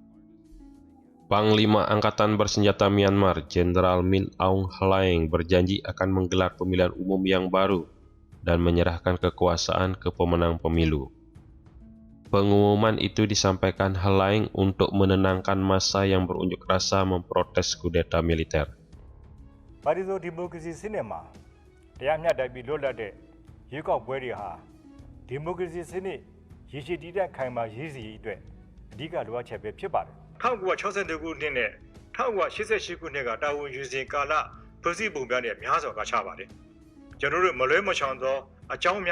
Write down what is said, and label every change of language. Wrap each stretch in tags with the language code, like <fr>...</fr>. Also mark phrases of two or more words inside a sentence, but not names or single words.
<id>Panglima Angkatan Bersenjata Myanmar, Jenderal Min Aung Hlaing berjanji akan menggelar pemilihan umum yang baru dan menyerahkan kekuasaan ke pemenang pemilu. Pengumuman itu disampaikan Hlaing untuk menenangkan massa yang berunjuk rasa memprotes kudeta militer.</id> <my>ပါတီစုံဒီမိုကရေစီစနစ်မှာတရားမျှတပြီးလွတ်လပ်တဲ့ရွေးကောက်ပွဲတွေဟာဒီမိုကရေစီစနစ်ရည်ရှိတည်တဲ့ခိုင်မာရည်စည်အတွက်အဓိကလိုအပ်ချက်ပဲဖြစ်ပါတယ် 1962ခုနှစ်နဲ့1988ခုနှစ်ကတာဝန်ယူစဉ်ကာလဖွဲ့စည်းပုံများနဲ့များစွာကခြားပါတယ်ကျွန်တော်တို့မလွဲမချောင်သောအကြောင်း</my>